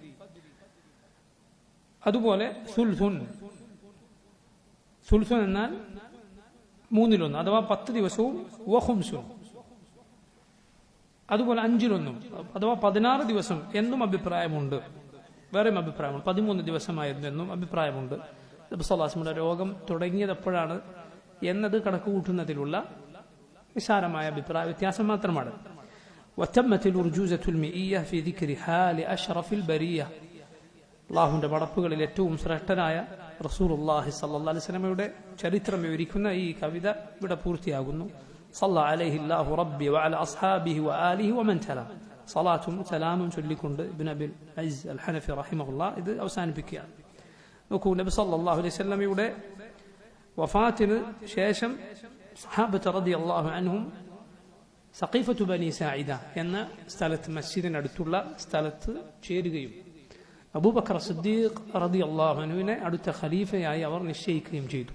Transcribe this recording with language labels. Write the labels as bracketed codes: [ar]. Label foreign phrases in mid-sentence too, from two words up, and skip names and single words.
[ml] അതുപോലെ സുൽസുൻ എന്നാൽ 3/1 അഥവാ 10 ദിവസവും വഖുംസുൻ അതുപോലെ 5/1 അഥവാ 16 ദിവസം എന്നും അഭിപ്രായമുണ്ട്. വേറെയും അഭിപ്രായമുണ്ട് 13 ദിവസമായിരുന്നു എന്നും അഭിപ്രായമുണ്ട്. നബി [ar] صلى الله عليه وسلم [ml] രോഗം തുടങ്ങിയത് എപ്പോഴാണ് എന്നത് കണക്ക് കൂട്ടുന്നതിലുള്ള നിസ്സാരമായ അഭിപ്രായ വ്യത്യാസം മാത്രമാണ്. [ar] وتمت الأرجوزة المئية في ذكر حال أشرف البرية. [ml] അല്ലാഹുവിന്റെ പടപ്പുകളിൽ ഏറ്റവും ശ്രേഷ്ഠനായ റസൂലുള്ളാഹി [ar] صلى الله عليه وسلم [ml] ചരിത്രം വിവരിക്കുന്ന ഈ കവിത ഇവിടെ പൂർത്തിയാകുന്നു. [ar] صلى عليه الله ربي وعلى أصحابه وآله ومن تلا. صلاة سلام [ml] ചൊല്ലിക്കൊണ്ട് ഇബ്നു അബിൽ അസ്സ് അൽ ഹനഫി റഹിമഹുല്ലാഹ് ഇത് അവസാനിപ്പിക്കുകയാണ്. നോക്കൂ, നബി [ar] صلى الله عليه وسلم [ml] വഫാത്തിന് ശേഷം സഹാബത്ത് [ar] رضي الله عنهم [ml] സഖീഫത്തു ബനി സാഇദ എന്ന സ്ഥലത്ത് മസ്ജിദിനടുത്തുള്ള സ്ഥലത്ത് ചേരുകയും അബൂബക്കർ സിദ്ദീഖ് [ar] رضي الله عنه [ml] അടുത്ത ഖലീഫയായി അവർ നിശ്ചയിക്കുകയും ചെയ്തു.